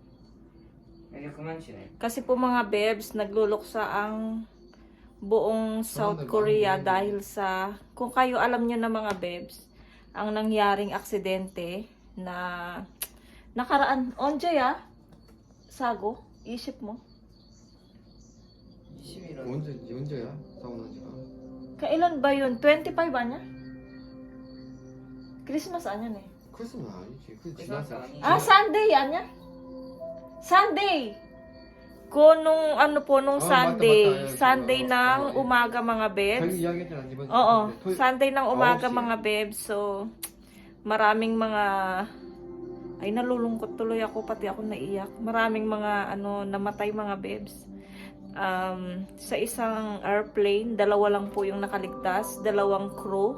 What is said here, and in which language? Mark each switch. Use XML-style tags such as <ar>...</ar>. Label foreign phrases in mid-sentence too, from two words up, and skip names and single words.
<tl>Kasi po mga bebs, nagluluksa ang buong South Korea dahil sa, kung kayo alam nyo na mga bebs, ang nangyaring aksidente na nakaraan,</tl> <ko>언제 사고,</ko> <tl>isip mo.</tl> <ko>언제야? 사고 난 지가.</ko> <tl>Kailan ba yun? 25 ba niya? Christmas ano eh?</tl> <ko>크리스마스 아니지. 그 지났어.</ko> <en>Sunday niya? Sunday!</en> <tl>Nung ano po, nung Sunday.</tl> <ko>맞다.</ko> <tl>Sunday ng 어, umaga mga bebs.</tl> <ko>자기 이야기했잖아 이번.</ko> <tl>Oo, Sunday ng umaga</tl> <ko>9시.</ko> <tl>mga bebs. So, maraming mga... Ay, nalulungkot tuloy ako, pati ako naiyak. Maraming mga namatay mga bebs. Sa isang airplane, 2 lang po yung nakaligtas, 2 crew.</tl>